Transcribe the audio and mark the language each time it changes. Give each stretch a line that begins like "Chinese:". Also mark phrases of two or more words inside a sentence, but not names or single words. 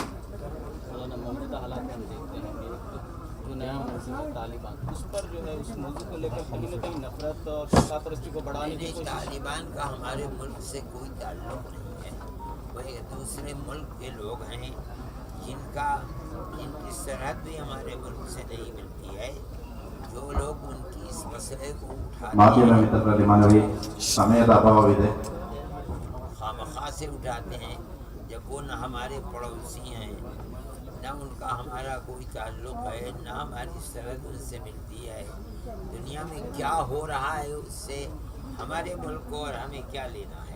Urdu: مولانا موجودہ حالات ہم دیکھتے ہیں جو نیا موضوع ہے طالبان، اس پر جو ہے اس موضوع کو لے کر کہیں نہ کہیں نفرت اور فساد پرستی کو بڑھانے کی کوشش۔ طالبان کا ہمارے ملک سے کوئی تعلق نہیں ہے۔ وہ ایک دوسرے ملک کے لوگ ہیں جن کی سرحد بھی ہمارے ملک سے نہیں ملتی ہے۔ جو لوگ ان کی اس مسئلے کو
Kannada: ಮಾಧ್ಯಮ ಮಿತ್ರರಲ್ಲಿ ಮನವಿ, ಸಮಯದ ಅಭಾವವಿದೆ.
Urdu: خامخواہ سے اٹھاتے ہیں، جب وہ نہ ہمارے پڑوسی ہیں، نہ ان کا ہمارا کوئی تعلق ہے، نہ ہماری سرحد ان سے ملتی ہے۔ دنیا میں کیا ہو رہا ہے اس سے ہمارے ملک کو اور ہمیں کیا لینا ہے؟